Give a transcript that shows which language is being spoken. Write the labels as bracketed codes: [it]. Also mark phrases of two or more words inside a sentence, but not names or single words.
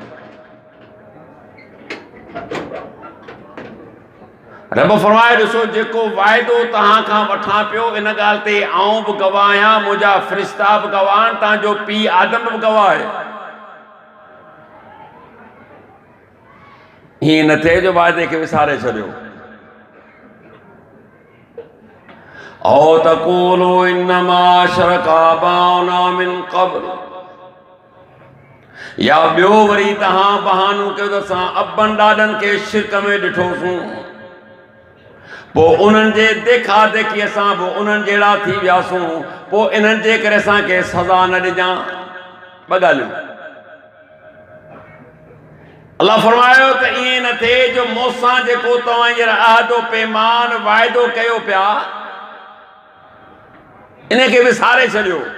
[sd] रब फरमाए ॾिसो जेको वाइदो तव्हां खां वठां पियो इन ॻाल्हि ते आऊं बि गवाह आहियां, मुंहिंजा फ़रिश्ता बि गवाह आहिनि, तव्हांजो पीउ आदम बि गवाह आहे। हीअं न थिए जो वाइदे खे विसारे छॾियो। [ar] أو تقولوا إنما أشرك آباؤنا من قبل, [sd] या ॿियो वरी तव्हां बहानो कयो त असां अबनि ॾाॾनि खे शिरक में ॾिठोसीं, पोइ उन्हनि जे देखा देखी असां बि उन्हनि जहिड़ा थी वियासीं, पोइ इन्हनि जे करे असांखे सज़ा न ॾिजां। ॿ ॻाल्हियूं। अल्लाह फरमायो त ईअं न थिए जो मूंसां जेको तव्हां हींअर अहदो पैमान वाइदो कयो पिया इन खे विसारे छॾियो,